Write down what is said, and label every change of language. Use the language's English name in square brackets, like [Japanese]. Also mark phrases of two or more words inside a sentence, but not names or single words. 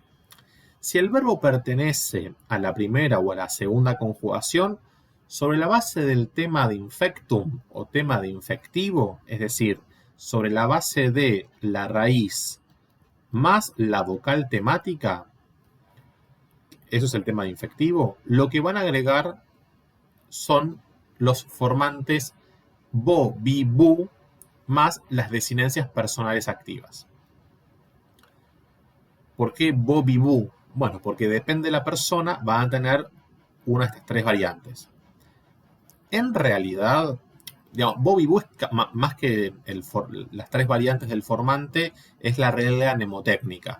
[Spanish] Si el verbo pertenece a la primera o a la segunda conjugación, sobre la base del tema de infectum o tema de infectivo, es decir, sobre la base de la raíz más la vocal temática, eso es el tema de infectivo, lo que van a agregar son los formantes bo, bi, bu, más las desinencias personales activas. ¿Por qué bo, bi, bu? Bueno, porque depende de la persona, van a tener una de estas tres variantes. En realidad, digamos, bo, bi, bu es más que las tres variantes del formante, es la regla mnemotécnica.